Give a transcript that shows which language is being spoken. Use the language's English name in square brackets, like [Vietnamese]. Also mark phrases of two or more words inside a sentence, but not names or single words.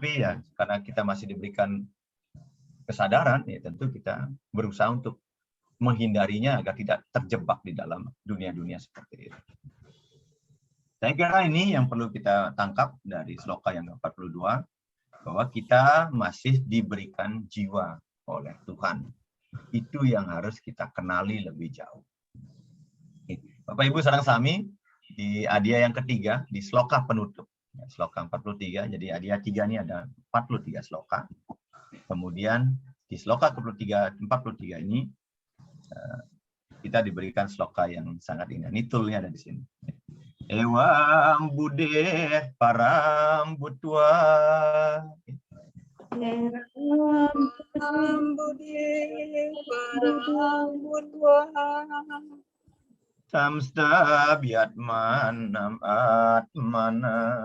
[Indonesian] Tapi ya karena kita masih diberikan kesadaran, ya tentu kita berusaha untuk menghindarinya agar tidak terjebak di dalam dunia-dunia seperti itu. Saya kira ini yang perlu kita tangkap dari sloka yang ke-42, bahwa kita masih diberikan jiwa oleh Tuhan. Itu yang harus kita kenali lebih jauh. Bapak Ibu [Balinese] sareng sami, [Indonesian] di adia yang ketiga, di sloka penutup. Sloka 43, jadi adia 3 ini ada 43 sloka. Kemudian di sloka ke-43 ini, kita diberikan sloka yang sangat indah. Nitulnya ada di sini. [Sanskrit] Ewam budeh param butua. Samsta biatman nam atmana.